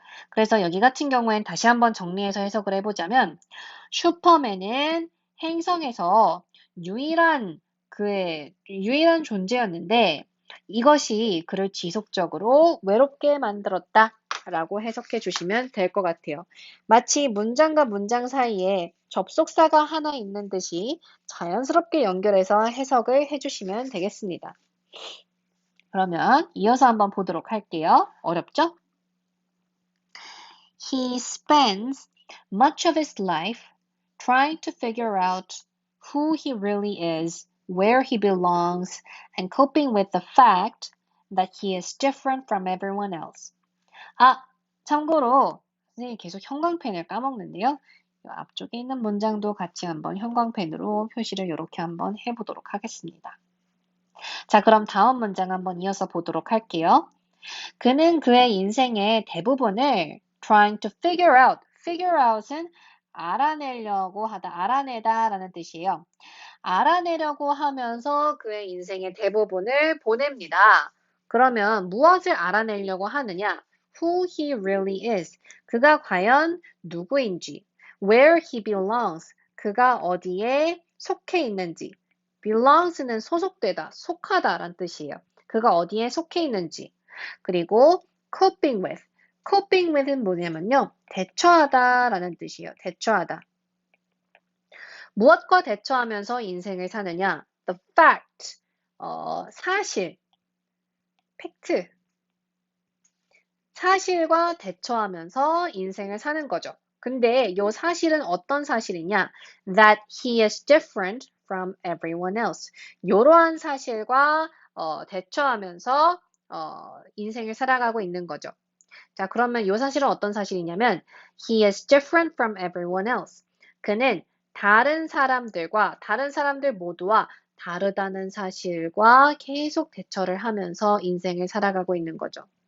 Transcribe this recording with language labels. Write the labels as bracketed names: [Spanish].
[Korean] 그래서 여기 같은 경우엔 다시 한번 정리해서 해석을 해보자면 슈퍼맨은 행성에서 그의 유일한 존재였는데 이것이 그를 지속적으로 외롭게 만들었다 라고 해석해 주시면 될 것 같아요. 마치 문장과 문장 사이에 접속사가 하나 있는 듯이 자연스럽게 연결해서 해석을 해주시면 되겠습니다. 그러면 이어서 한번 보도록 할게요. 어렵죠? [English] He spends much of his life trying to figure out who he really is, where he belongs, and coping with the fact that he is different from everyone else. [Korean] 참고로 선생님이 계속 형광펜을 까먹는데요. 이 앞쪽에 있는 문장도 같이 한번 형광펜으로 표시를 이렇게 한번 해보도록 하겠습니다. 자, 그럼 다음 문장 한번 이어서 보도록 할게요. 그는 그의 인생의 대부분을 [English] trying to figure out. [Korean] figure out은 알아내려고 하다, 알아내다 라는 뜻이에요. 알아내려고 하면서 그의 인생의 대부분을 보냅니다. 그러면 무엇을 알아내려고 하느냐? [English] Who he really is. [Korean] 그가 과연 누구인지. [English] Where he belongs. [Korean] 그가 어디에 속해 있는지. belongs는 소속되다, 속하다 라는 뜻이에요. 그가 어디에 속해 있는지. 그리고 [English] coping with. [Korean] coping with은 뭐냐면요. 대처하다 라는 뜻이에요. 대처하다. 무엇과 대처하면서 인생을 사느냐? The fact, 사실, 팩트, 사실과 대처하면서 인생을 사는 거죠. 근데 이 사실은 어떤 사실이냐? [English] That he is different from everyone else. [Korean] 이러한 사실과 대처하면서 인생을 살아가고 있는 거죠. 자, 그러면 이 사실은 어떤 사실이냐면 [English] He is different from everyone else. [Korean] 그는 다른 사람들 모두와 다르다는 사실과 계속 대처를 하면서 인생을 살아가고 있는 거죠.